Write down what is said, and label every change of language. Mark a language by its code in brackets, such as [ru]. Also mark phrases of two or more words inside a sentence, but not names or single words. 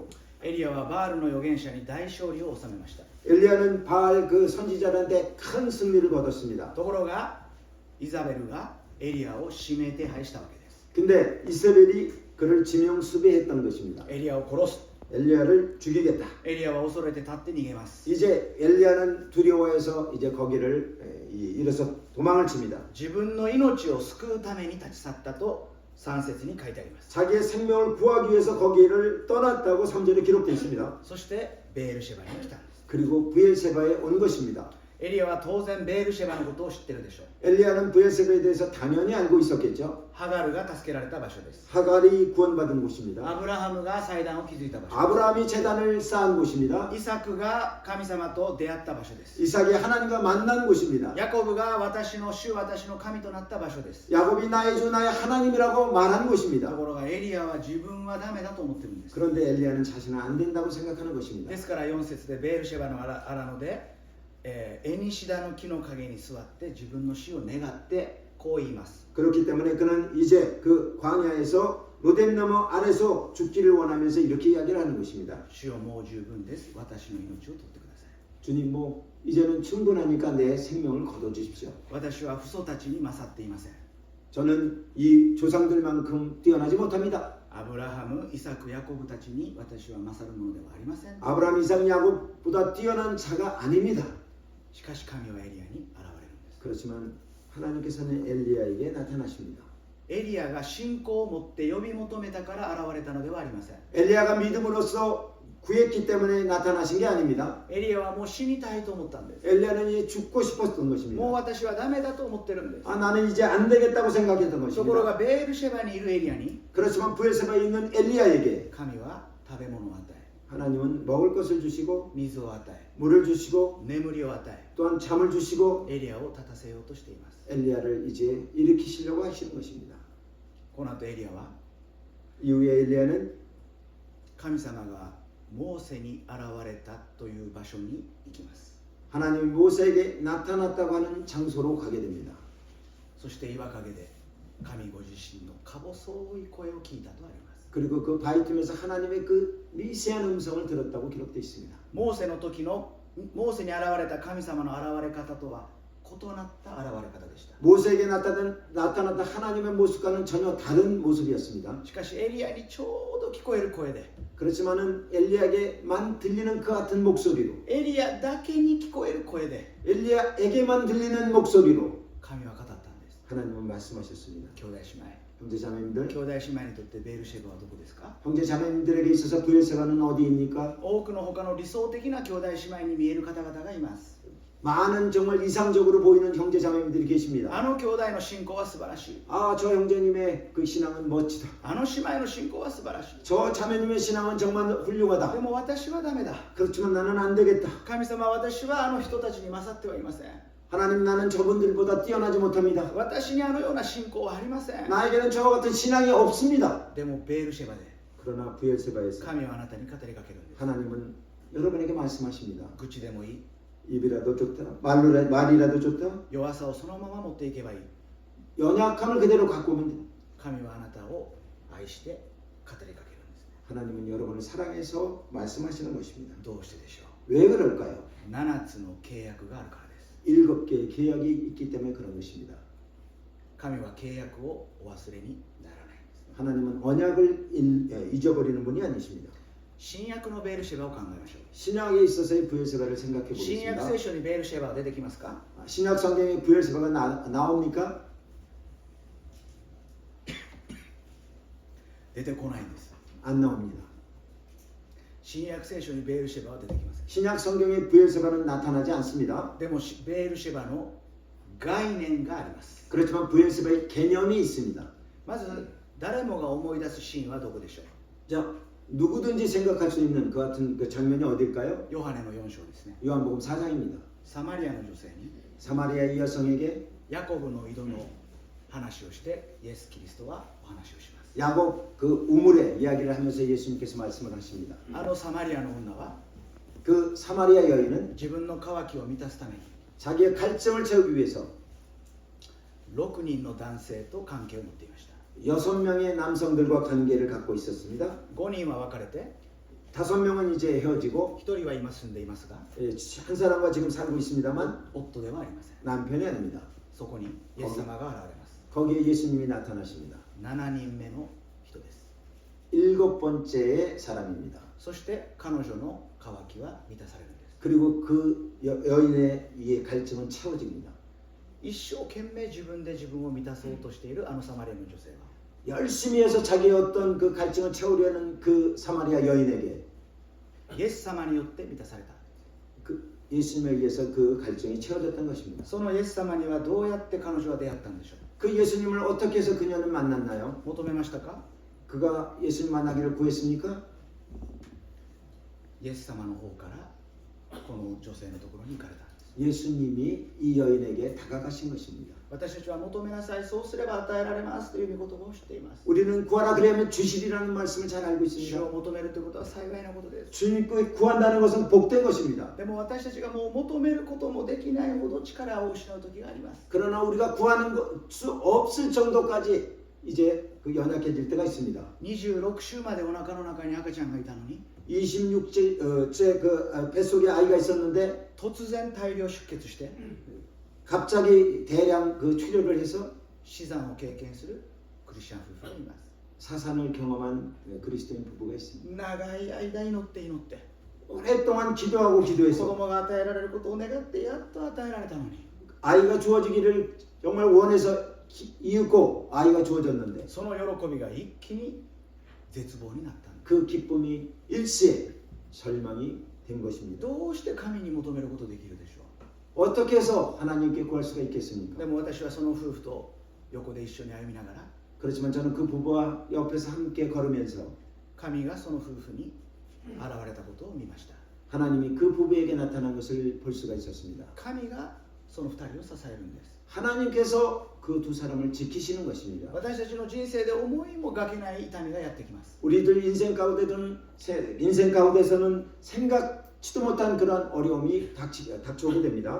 [ja] エリアはバールの預言者に大勝利を収めました。 [ko] 엘리야는 바알 그 선지자한테 큰 승리를 거뒀습니다. [ja] ところがイザベルがエリアを指名手配したわけです。 [ko] 근데 이세벨이 그를 지명 수배했던 것입니다. [ja] エリアを殺す。 [ko] 엘리야를 죽이겠다. [ja] エリアは恐れて立って逃げます。 [ko] 이제 엘리야는 두려워해서 이제 거기를 일어서 도망을 칩니다. [ja] 自分の命を救うために立ち去ったと 3節に書いてあります。 [ko] 자기의 생명을 구하기 위해서 거기를 떠났다고 3절에 기록되어 있습니다. [ja] そしてベールシェバに来たんです。 [ko] 그리고 부엘세바에 온 것입니다. [ja] エリアは当然ベールシェバのことを知ってるでしょう。 [ko] 엘리야는 부엘세바에 대해서 당연히 알고 있었겠죠. [ja] ハガルが助けられた場所です。 [ko] 하갈이 구원받은 곳입니다. [ja] アブラハムが祭壇を築いた場所。 [ko] 아브라함이 제단을 쌓은 곳입니다. [ja] イサクが神様と出会った場所です。 [ko] 이삭이 하나님과 만난 곳입니다. [ja] ヤコブが私の主、私の神となった場所です。 [ko] 야곱이 나의 주 나의 하나님이라고 말한 [ja] と [ko] 곳입니다. [ja] ころがエリアは自分はダメだと思ってるんです。 [ko] 그런데 엘리야는 자신은 안 된다고 생각하는 것입니다. [ja] ですから4節でベールシェバのアラノで、エニシダの木の陰に座って自分の死を願ってこう言います。 [ko] 그렇기 때문에 그는 이제 그 광야에서 로뎀나무 아래서 죽기를 원하면서 이렇게 이야기를 하는 것입니다. [ja] 主よもう十分です。私の命を取ってください。 [ko] 주님 뭐 이제는 충분하니까 내 생명을 거둬 주십시오. [ja] 私は父祖たちに勝っていません。 [ko] 저는 이 조상들만큼 뛰어나지 못합니다. [ja] アブラハム、イサク、ヤコブたちに私は勝るものではありません。 [ko] 아브라함, 이삭, 야곱보다 뛰어난 자가 아닙니다. [ja] しかし神はエリアに現れるんです。 [ko] 그렇지만 하나님께서는 엘리야에게 나타나십니다. [ja] エリアが信仰を持って呼び求めたから現れたのではありません。 [ko] 엘리야가 믿음으로써 구했기 때문에 나타나신 게 아닙니다. [ja] エリアはもう死にたいと思ったんです。 [ko] 엘리야는 이제 죽고 싶었던 [ja] もう [ko] 것입니다. [ja] 私はダメだと思ってるんです。 [ko] 아, 나는 이제 안 되겠다고 생각했던 [ja] ところ [ko] 것입니다. [ja] がベールシェバにいるエリアに [ko] 그렇지만 부엘세바에 있는 엘리야에게 [ja] 神は食べ物を与え、 [ko] 하나님은 먹을 것을 주시고 [ja] 水を与え、 [ko] 물을 주시고 [ja] 眠りを与え、 [ko] 또한 잠을 주시고 [ja] エリアを立たせようとしています。 [ko] 엘리야를 이제 일으키시려고 하시는 것입니다. [ja] この後エリアは [ko] 이후에 엘리야는 [ja] 神様がモーセに現れたという場所に行きます。 [ko] 하나님이 모세에게 나타났다고 하는 장소로 가게 됩니다. [ja] そして岩陰で神ご自身のか細い声を聞いたとあります。 [ko] 그리고 그 바위 틈에서 하나님의 그 미세한 음성을 들었다고 기록되어 있습니다. [ja] モーセの時のモーセに現れた神様の現れ方とは異なった現れ方でした。 [ko] 모세에게 나타났던 하나님의 모습과는 전혀 다른 모습이었습니다. [ja] しかしエリアにちょうど聞こえる声で [ko] 그렇지만은 엘리야에게만 들리는 그 같은 목소리로 [ja] エリアだけに聞こえる声で [ko] 엘리야에게만 들리는 목소리로 [ja] 神は語ったんです。 [ko] 하나님은 말씀하셨습니다. [ja] 兄弟姉妹、 [ko] 형제자매님들, [ja] 兄弟姉妹にとってベールシェバはどこですか？ [ko] 형제자매님들에게 있어서 부엘세바는 어디입니까? [ja] 多くの他の理想的な兄弟姉妹に見える方々がいます。 [ko] 많은 정말 이상적으로 보이는 형제자매님들이 계십니다. [ja] あの兄弟の信仰は素晴らしい。 [ko] 아, 저 형제님의 그 신앙은 멋지다. [ja] あの姉妹の信仰は素晴らしい。 [ko] 저 자매님의 신앙은 정말 훌륭하다. [ja] でも私はダメだ。 [ko] 그렇지만 나는 안 되겠다. [ja] 神様は私はあの人たちに勝ってはいません。 [ko] 하나님, 나는 저분들보다 뛰어나지 못합니다. [ja] 私にあのような信仰はありません。 [ko] 나에게는 저와 같은 신앙이 없습니다. [ja] でもベールシェバで [ko] 그러나 부엘세바에서 [ja] 神はあなたに語りかけるんです。 [ko] 하나님은 여러분에게 말씀하십니다. [ja] 愚痴でもいい。 [ko] 입이라도 좋다. 말이라도 좋다. [ja] 弱さをそのまま持っていけばいい。 [ko] 연약함을 그대로 갖고 오면 돼. [ja] 神はあなたを愛して語りかけるんです。 [ko] 하나님은 여러분을 사랑해서 말씀하시는 것입니다. [ja] どうしてでしょ [ko] 왜 그럴까요? [ja] う。7つの契約があるからです。 [ko] 7개의 계약이 있기 때문에 그런 것입니다. [ja] 神は契約をお忘れにならないんです。 [ko] 하나님은 언약을 잊어버리는 분이 아니십니다. [ja] 新約のベールシェバを考えましょう。 [ko] 신약에 있어서의 부엘세바를 생각해 [ja] 新約 [ko] 보겠습니다. [ja] 聖書にベールシェバは出てきますか？ [ko] 신약 성경에 부엘세바가 나옵니까? [ja] 出てこないんです。 [ko] 안 나옵니다. [ja] 新約聖書にベールシェバは出てきません。 [ko] 신약 성경에 부엘세바는 나타나지 않습니다. [ja] でもベールシェバの概念があります。 [ko] 그렇지만 부엘세바의 개념이 있습니다. [ja] まず誰もが思い出すシーンはどこでしょう？ [ko] 자, 누구든지 생각할 수 있는 그 같은 그 장면이 어딜까요? [ja] ヨハネの4章ですね。 [ko] 요한복음 4장입니다. [ja] サマリアの女性に [ko] 사마리아의 여성에게 [ja] ヤコブの井戸の話をしてイエス・キリストはお話をします。 [ko] 야곱 그 우물의 이야기를 하면서 예수님께서 말씀을 하십니다. [ja] あのサマリアの女は [ko] 그 사마리아 여인은 [ja] 自分の渇きを満たすために [ko] 자기의 갈증을 채우기 위해서 [ja] 6 人の男性と関係を持っていました。 [ko] 6명의 남성들과 관계를 갖고 있었습니다. [ja] 5 人は別れて [ko] 5명은 이제 헤어지고 [ja] 1人は今住んでいますが [ko] 한 사람과 지금 살고 있습니다만 [ja] 夫ではありません。 [ko] 남편이 아닙니다. [ja] そこにイエス様が現れます。 [ko] 거기에 예수님이 나타나십니다. [ja] 7 人目の人です。 [ko] 7번째의 사람입니다. [ja] そして彼女の渇きは満たされるんです。 [ko] 그리고 그 여인의 이 갈증은 채워집니다. [ja] 一生懸命自分で自分を満たそうとしているあのサマリアの女性は [ko] 열심히 해서 자기의 어떤 그 갈증을 채우려는 그 사마리아 여인에게 [ja] イエス様によって満たされた。 [ko] 그 예수님에 의해서 그 갈증이 채워졌던 것입니다. [ja] そのイエス様にはどうやって彼女は出会ったんでしょう。 [ko] 그 예수님을 어떻게 해서 그녀는 만났나요? [ja] 求めましたか？ [ko] 그가 예수님 만나기를 구했습니까? [ja] イエス様の方からこの女性のところに行かれた。 [ko] 예수님이 이 여인에게 다가가신 것입니다. [ja] 私たちは求めなさい、そうすれば与えられますという御言葉を知っています。 [ko] 우리는 구하라 그러면 주시리라는 말씀을 잘 알고 [ja] 主 [ko] 있습니다. [ja] を求めるということは幸いなことです。 [ko] 주님께 구한다는 것은 복된 것입니다. [ja] でも私たちがもう求めることもできないほど力を失う時があります。 [ko] 그러나 우리가 구하는 수 없을 정도까지 이제 그 연약해질 때가 있습니다. [ja] 26 週までお腹の中に赤ちゃんがいたのに [ko] 26째 그 뱃속에 아이가 있었는데 [ja] 突然大量出血して [ko] 갑자기 대량 그 출혈을 해서 [ja] 死産を経験するクリスチャン夫婦がいます。 [ko] 사산을 경험한 그리스도인 부부가 있습니다. [ja] 長い間祈って祈って [ko] 오랫동안 기도하고 [ja] 子 [ko] 기도해서 [ja] 供が与えられることを願ってやっと与えられたのに [ko] 아이가 주어지기를 정말 원해서 이윽고 아이가 주어졌는데 [ja] その喜びが一気に絶望になったんです。 [ko] 그 기쁨이 일시에 절망이 된 것입니다. [ja] どうして神に求めることできるでしょ [ko] 어떻게 해서 하나님께 구할 수가 [ja] う。 [ko] 있겠습니까? [ja] でも私はその夫婦と横で一緒に歩みながら [ko] 그렇지만 저는 그 부부와 옆에서 함께 걸으면서 [ja] 神がその夫婦に現れたことを見ました。 [ko] 하나님이 그 부부에게 나타난 것을 볼 수가 있었습니다. [ja] 神がその二人を支えるんです。 [ko] 하나님께서 그 두 사람을 지키시는 것입니다. [ja] 私たちの人生で思いもがけない痛みがやってきます。 [ko] 우리들 인생 가운데서는 생각지도 못한 그런 어려움이 닥쳐오게 됩니다.